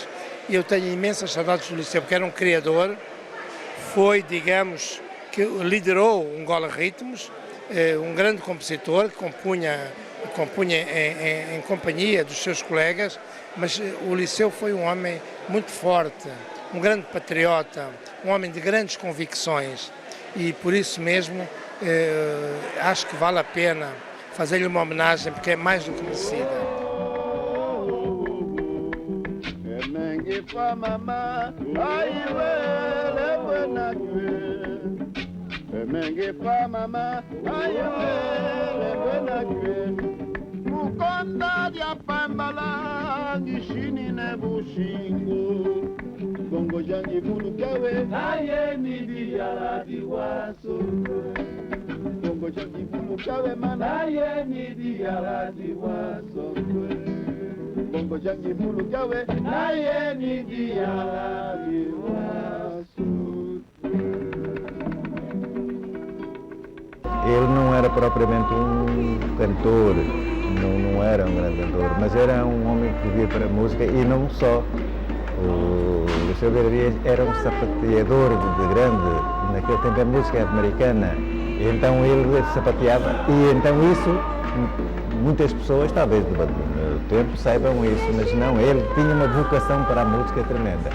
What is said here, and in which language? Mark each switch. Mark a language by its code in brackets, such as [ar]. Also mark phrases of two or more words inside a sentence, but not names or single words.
[pt] E eu tenho imensas saudades do Liceu, porque era um criador, foi, digamos, que liderou o Ngola Ritmos, um grande compositor que compunha em companhia dos seus colegas, mas o Liceu foi um homem muito forte, um grande patriota, um homem de grandes convicções e por isso mesmo acho que vale a pena fazer-lhe uma homenagem porque é mais do que merecida. [kmb] Mukonda dia pambala ngishini ne bushingo Gongo jangi bulu kawe naye ni dia diwaso Gongo jangi bulu kawe naye ni dia diwaso Gongo jangi bulu kawe naye ni dia diwaso. [pt] Ele não era propriamente um cantor, não era um grande cantor, mas era um homem que vivia para a música e não só. O Liceu Vieira Dias era um sapateador de grande, naquele tempo a música americana, e então ele sapateava e então isso, muitas pessoas talvez no tempo saibam isso, mas não, ele tinha uma vocação para a música tremenda.